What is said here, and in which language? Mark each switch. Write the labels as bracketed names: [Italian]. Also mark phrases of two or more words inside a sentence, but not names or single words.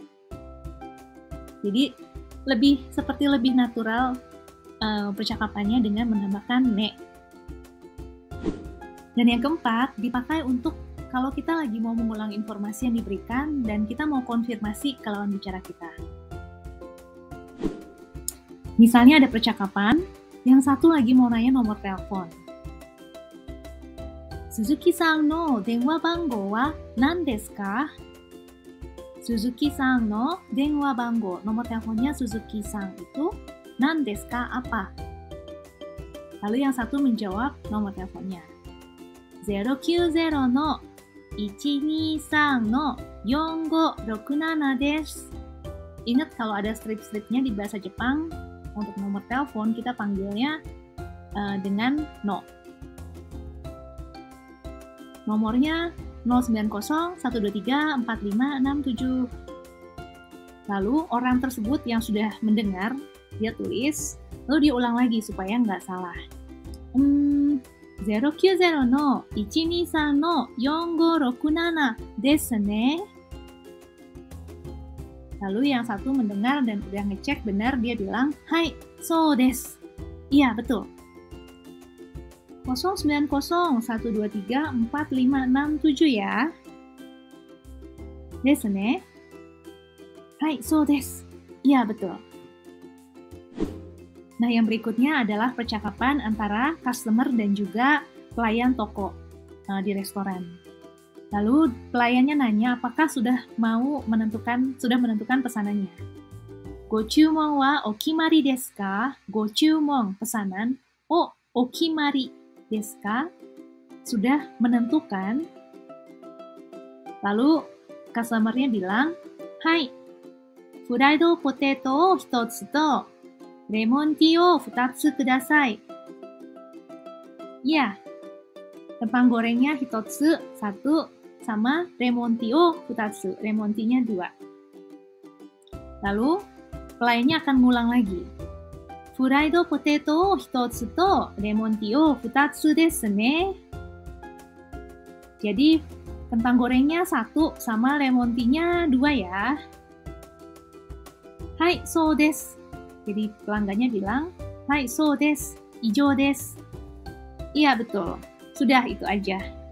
[Indonesian] Jadi seperti lebih natural percakapannya dengan menambahkan ne. Dan yang keempat, dipakai untuk kalau kita lagi mau mengulang informasi yang diberikan dan kita mau konfirmasi ke lawan bicara kita. Misalnya ada percakapan, yang satu lagi mau nanya nomor telepon. [Japanese] "鈴木さんの電話番号は何ですか?" 鈴木さんの電話番号, [Indonesian] nomor teleponnya Suzuki-san itu [Japanese] 何ですか [Indonesian] apa? Lalu yang satu menjawab nomor teleponnya. [Japanese] 090の123の4567です. [Indonesian] Ingat kalau ada strip-stripnya di bahasa Jepang, untuk nomor telepon kita panggilnya dengan no. Nomornya 090-123-4567. Lalu orang tersebut yang sudah mendengar, dia tulis, lalu dia ulang lagi supaya nggak salah. [Japanese] 090 の123の4567ですね. [Indonesian] Lalu yang satu mendengar dan udah ngecek benar, dia bilang, [Japanese] "はい、そうです." [Indonesian] Iya, betul. 090-123-4567 ya. [Japanese] ですね。はい、そうです. [Indonesian] Iya, betul. Nah, yang berikutnya adalah percakapan antara customer dan juga pelayan toko di restoran. Lalu pelayannya nanya apakah sudah menentukan pesanannya. [Japanese] "ご注文はお決まりですか?" ご注文, pesanan. "おおきまりですか?" [Indonesian] Sudah menentukan. Lalu customer-nya bilang, "Hai, [English] fried potato [Japanese] 1つとレモンティーを2つください." [Indonesian] Ya, kentang gorengnya hitotsu 1, sama [Japanese] レモンティーをふたつ, [Indonesian] remontinya 2. Lalu pelayannya akan ngulang lagi. [English] Fried potato [Japanese] をひとつとレモンティーをふたつですね. [Indonesian] Jadi kentang gorengnya 1 sama remontinya 2 ya. [Japanese] はい、そうです. [Indonesian] Jadi pelanggannya bilang, [Japanese] はい、そうです、以上です. [Indonesian] Iya, betul. Sudah, itu aja.